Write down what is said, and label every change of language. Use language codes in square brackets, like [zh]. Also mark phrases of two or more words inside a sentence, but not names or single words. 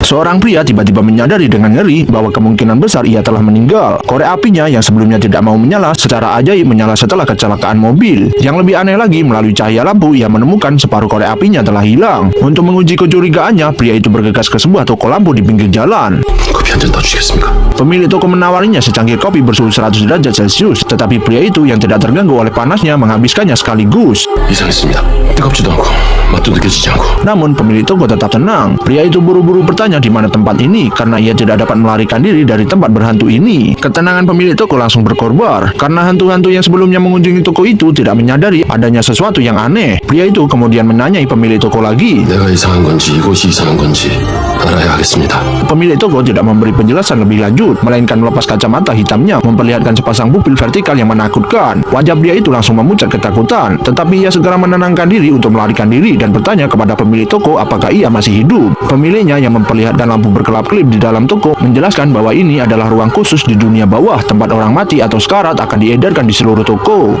[id] Seorang pria tiba-tiba menyadari dengan ngeri bahwa kemungkinan besar ia telah meninggal. Korek apinya yang sebelumnya tidak mau menyala secara ajaib menyala setelah kecelakaan mobil. Yang lebih aneh lagi, melalui cahaya lampu ia menemukan separuh korek apinya telah hilang. Untuk menguji kecurigaannya, pria itu bergegas ke sebuah toko lampu di pinggir jalan. [ko] 커피 한 잔 더 주시겠습니까? [id] Pemilik toko menawarinya secangkir kopi bersuhu 100 derajat Celcius, tetapi pria itu yang tidak terganggu oleh panasnya menghabiskannya sekaligus. [ko] 이상했습니다. 뜨겁지도 않고 맛도 느껴지지 않고. [id] Namun pemilik toko tetap tenang. Pria itu buru-buru bertanya di mana tempat ini karena ia tidak dapat melarikan diri dari tempat berhantu ini. Ketenangan pemilik toko langsung berkorbar karena hantu-hantu yang sebelumnya mengunjungi toko itu tidak menyadari adanya sesuatu yang aneh. Pria itu kemudian menanyai pemilik toko lagi. [ko] 내가 이상한 건지 이곳이 이상한 건지 알아야 하겠습니다. [id] Pemilik toko tidak memberi penjelasan lebih lanjut, melainkan melepas kacamata hitamnya, memperlihatkan sepasang pupil vertikal yang menakutkan. Wajah pria itu langsung memucat ketakutan, tetapi ia segera menenangkan diri untuk melarikan diri dan bertanya kepada pemilik toko apakah ia masih hidup. Pemiliknya yang memperlihatkan lampu berkelap-kelip di dalam toko menjelaskan bahwa ini adalah ruang khusus di dunia bawah, tempat orang mati atau sekarat akan diedarkan di seluruh toko.